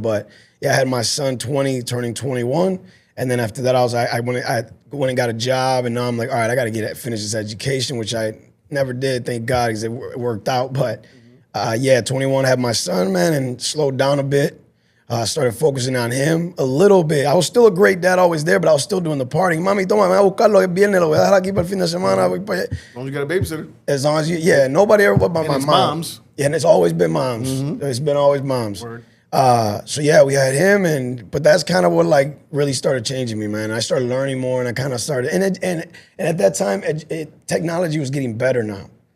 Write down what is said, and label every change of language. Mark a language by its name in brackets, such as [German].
[English] But yeah, I had my son 20, turning 21. And then after that, I went and got a job. And now I'm like, all right, I got to finish this education, which I never did, thank God, because it worked out. But 21, I had my son, man, and slowed down a bit. Started focusing on him a little bit. I was still a great dad, always there, but I was still doing the partying. [Spanish] Mami, toma, me voy a buscarlo, es viernes, lo voy a dejar aquí para el fin de semana. [English] As long as you got a babysitter. As long as nobody ever but my mom. Moms. Yeah, and it's always been moms. It's been always moms. Word. So yeah, we had him, but that's kind of what like really started changing me, man. I started learning more, and I kind of started, and at that time, technology was getting better now.